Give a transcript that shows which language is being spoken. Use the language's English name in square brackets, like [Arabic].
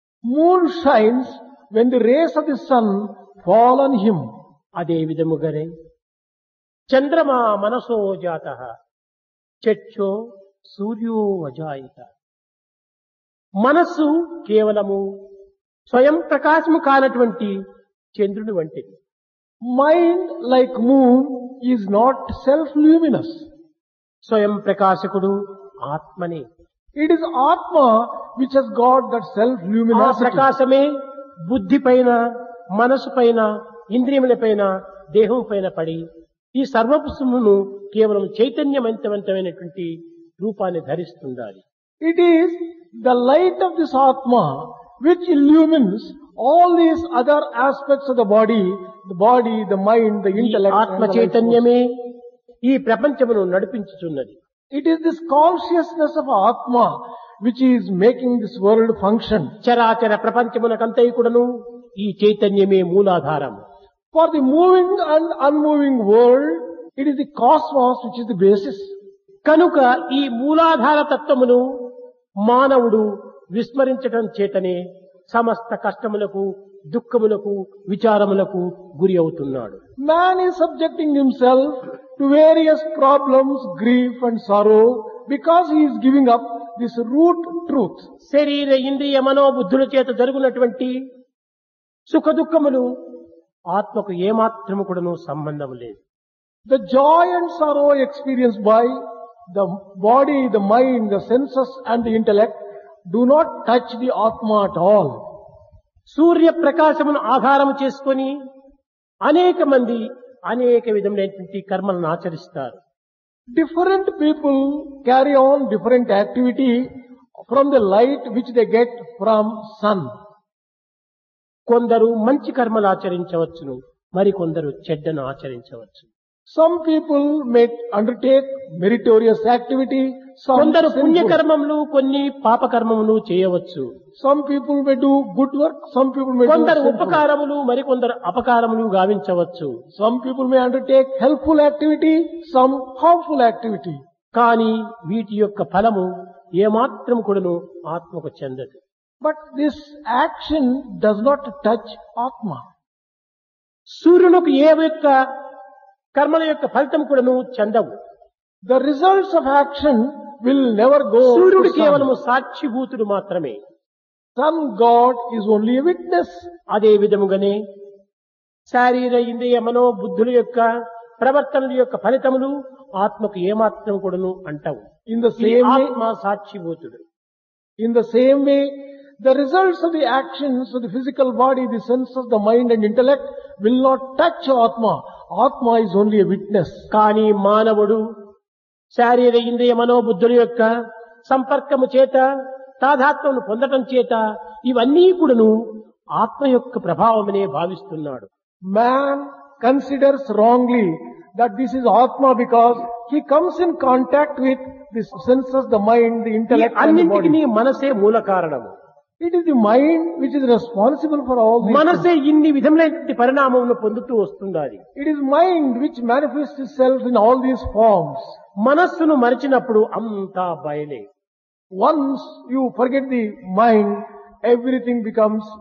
[English] Moon shines when the rays of the sun fall on him. [Telugu] అదే విధముగానే [Sanskrit] చంద్రమా మనసో జాతః చక్షో సూర్యో అజాయిత. [Telugu] మనస్సు కేవలము స్వయం ప్రకాశము కానటువంటి చంద్రుని వంటిది. [English] Mind, like moon, is not self-luminous. [Telugu] స్వయం ప్రకాశకుడు ఆత్మనే. [English] It is Atma which has got that [Telugu] ఆ [English] self-luminosity. [Telugu] ప్రకాశమే బుద్ధి పైన, మనసు పైన, ఇంద్రియముల పైన, దేహం పైన పడి ఈ సర్వపుష్పమును కేవలం చైతన్యవంతమైనటువంటి రూపాన్ని ధరిస్తుండాలి. [English] It is the light of this Atma which illumines all these other aspects of the body, the mind, the [Telugu] ఈ [English] intellect. [Telugu] ఆత్మ [English] and the life force. [Telugu] చైతన్యమే ఈ ప్రపంచమును నడిపించుచున్నది. [English] It is this consciousness of Atma which is making this world function. [Telugu] చరాచర ప్రపంచమునకంతయు కూడాను ఈ చైతన్యమే మూలాధారము. [English] For the moving and unmoving world, it is the cosmos which is the basis. [Telugu] కనుక ఈ మూలాధార తత్వమును మానవుడు విస్మరించటం చేతనే సమస్త కష్టములకు, దుఃఖములకు, విచారములకు గురి అవుతున్నాడు. [English] Man is subjecting himself to various problems, grief and sorrow because he is giving up this root truth. [Telugu] శరీర, ఇంద్రియ, మనోబుద్ధుల చేత జరుగునటువంటి సుఖ దుఃఖములు ఆత్మకు ఏమాత్రము కూడాను సంబంధం లేదు. [English] The joy and sorrow experienced by the body, the mind, the senses and the intellect do not touch the Atma at all. [Telugu] సూర్య ప్రకాశమును ఆధారము చేసుకొని అనేక మంది అనేక విధములైనటువంటి కర్మలను ఆచరిస్తారు. [English] Different people carry on different activity from the light which they get from sun. [Telugu] కొందరు మంచి కర్మలు ఆచరించవచ్చును, మరి కొందరు చెడ్డను ఆచరించవచ్చు. [English] Some people may undertake meritorious activity, some [Telugu] కొందరు [English] sinful. [Telugu] పుణ్యకర్మములు, కొన్ని పాపకర్మములు చేయవచ్చు. [English] Some people may do good work, some people may do [Telugu] కొందరు [English] sinful. [Telugu] ఉపకారములు, మరి కొందరు అపకారములు గావించవచ్చు. [English] Some people may undertake helpful activity, some harmful activity. [Telugu] కానీ వీటి యొక్క ఫలము ఏమాత్రం కూడాను ఆత్మకు చెందదు. [English] But this action does not touch Atma. [Telugu] సూర్యునికి ఏ యొక్క కర్మల యొక్క ఫలితం కూడాను చెందవు. [English] The results of action will never go [Telugu] సూర్యుడు [English] to [Telugu] కేవలము [English] sun. [Telugu] సాక్షిభూతుడు మాత్రమే. [English] Sun God is only a witness. [Telugu] అదే విధముగానే శారీర, ఇంద్రియ, మనోబుద్ధుల యొక్క ప్రవర్తనల యొక్క ఫలితములు ఆత్మకు ఏమాత్రం కూడాను అంటవు. [English] In the [Telugu] ఈ [English] same way, [Telugu] ఆత్మ సాక్షిభూతుడు. [English] in the same way, the results of the actions of the physical body, the senses, the mind and intellect will not touch Atma. Atma is only a witness. [Telugu] కానీ మానవుడు శారీర, ఇంద్రియ, మనోబుద్ధుల యొక్క సంపర్కము చేత తాదాత్మ్యమును పొందటం చేత ఇవన్నీ కూడాను ఆత్మ యొక్క ప్రభావమనే భావిస్తున్నాడు. [English] Man considers wrongly that this is Atma because he comes in contact with the senses, the mind, the [Telugu] ఈ [English] intellect and the [Telugu] అన్నింటికి [English] body. [Telugu] మనసే మూల కారణము. [English] It is the mind which is responsible for all these things. [Telugu] మనసే ఇన్ని విధములైనటువంటి పరిణామమును పొందుతూ వస్తుండాలి. [English] It is mind which manifests itself in all these forms. [Telugu] మనస్సును మరిచినప్పుడు అంతా బయలే. [English] Once you forget the mind, everything becomes.